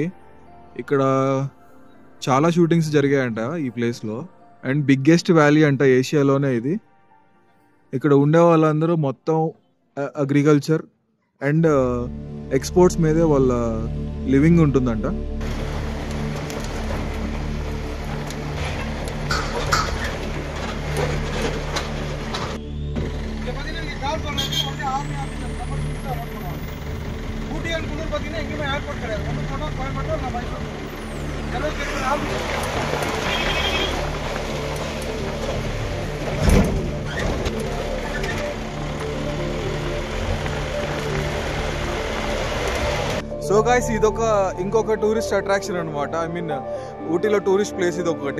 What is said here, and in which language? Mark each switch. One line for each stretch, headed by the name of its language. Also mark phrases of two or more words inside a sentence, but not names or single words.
Telugu: ఇక్కడ చాలా షూటింగ్స్ జరిగాయంట ఈ ప్లేస్లో.
English: and biggest valley
Telugu: అంట ఏషియాలోనే ఇది. ఇక్కడ ఉండే వాళ్ళందరూ మొత్తం
English: agriculture and exports
Telugu: మీదే వాళ్ళ లివింగ్ ఉంటుందంట.
Tamil: ஊட்டி அண்ட் குன்னூர் பார்த்தீங்கன்னா எங்கேயுமே ஏர்போர்ட் கிடையாது. ஒன்று போனால் கோயம்புத்தூர், நான் மைசூர். எல்லாமே
English: so guys,
Telugu: ఇదొక ఇంకొక
English: tourist attraction
Telugu: అనమాట.
English: I mean
Telugu: ఊటీలో
English: tourist place
Telugu: ఇది ఒకటి.